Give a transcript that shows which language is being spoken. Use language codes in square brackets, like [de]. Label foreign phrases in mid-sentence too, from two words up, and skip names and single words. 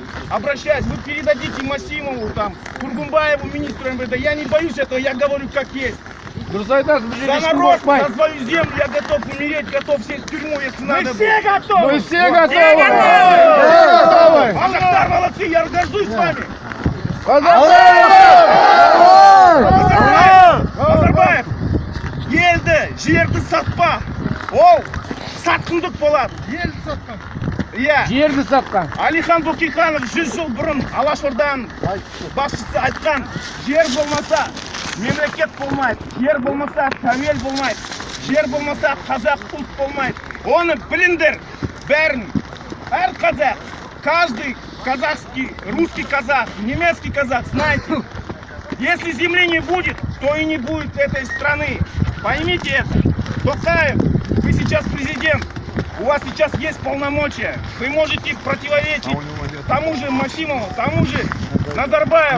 [ru] Обращаюсь, вы передадите Масимову, там, Тургумбаеву, министру МВД. Я не боюсь этого, я говорю как есть. За народ, за свою землю я готов умереть, готов сесть в тюрьму, если надо. Мы все готовы! Мы все готовы! Казахстан молодцы, я горжусь с вами! [kk] Назарбаев, елді, жерді сатпа. Ол сатқындық болады. Елді сатқан. Иә. Жерді сатқан. Алихан Бөкейханов 100 жыл бұрын Алашорданың басшысы айтқан, жер болмаса мемлекет болмайды, жер болмаса тәуел болмайды, жер болмаса қазақ ұлт болмайды. Оны біліңдер, бәрін. Әр қазақ, [ru] каждый казахский, русский казах, немецкий казах, знаете, если земли не будет, то и не будет этой страны. Поймите это. Токаев, вы сейчас президент, у вас сейчас есть полномочия. Вы можете противоречить тому же Масимову, тому же Назарбаеву.